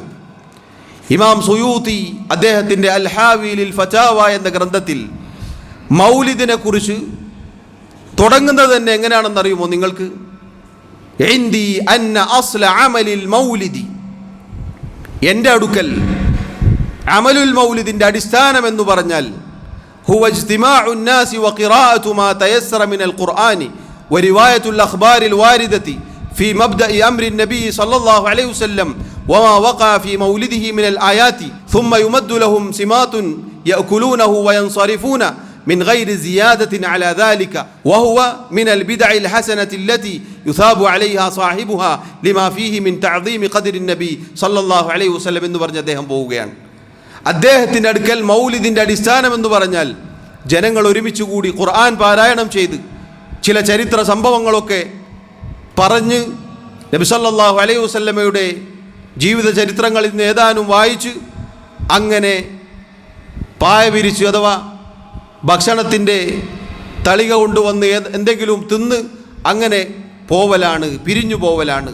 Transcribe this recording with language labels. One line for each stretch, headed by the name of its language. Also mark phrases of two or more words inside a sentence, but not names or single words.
Malayalam: ഇമാം സുയൂത്തി അദ്ദേഹത്തിൻ്റെ അൽ ഹാവി ലിൽ ഫതാവ എന്ന ഗ്രന്ഥത്തിൽ മൗലിദിനെ കുറിച്ച് തുടങ്ങുന്നത് തന്നെ എങ്ങനെയാണെന്നറിയുമോ നിങ്ങൾക്ക്?
Arabic: عندي أن أصل عمل المولد,
Malayalam: എൻ്റെ അടുക്കൽ അമലുൽ മൗലിദിൻ്റെ അടിസ്ഥാനം എന്ന് പറഞ്ഞാൽ
Arabic: هو اجتماع الناس وقراءة ما تيسر من القرآن ورواية الأخبار الواردة في مبدأ أمر النبي صلى الله عليه وسلم وما وقع في مولده من الآيات ثم يمد لهم سمات يأكلونه وينصرفون من غير زيادة على ذلك وهو من البدع الحسنة التي يثاب عليها صاحبها لما فيه من تعظيم قدر النبي صلى الله عليه وسلم
Malayalam: എന്ന് പറഞ്ഞ് അദ്ദേഹം പോവുകയാണ്. അദ്ദേഹത്തിൻ്റെ അടുക്കൽ മൗലിദിൻ്റെ അടിസ്ഥാനം എന്ന് പറഞ്ഞാൽ ജനങ്ങൾ ഒരുമിച്ച് കൂടി ഖുർആൻ പാരായണം ചെയ്ത് ചില ചരിത്ര സംഭവങ്ങളൊക്കെ പറഞ്ഞ് നബി
Arabic: صلى الله عليه وسلم
Malayalam: ജീവിത ചരിത്രങ്ങളിൽ നിന്ന് ഏതാനും വായിച്ച് അങ്ങനെ പായ വിരിച്ച് അഥവാ ഭക്ഷണത്തിൻ്റെ തളിക കൊണ്ടുവന്ന് എന്തെങ്കിലും തിന്ന് അങ്ങനെ പോവലാണ്, പിരിഞ്ഞു പോവലാണ്.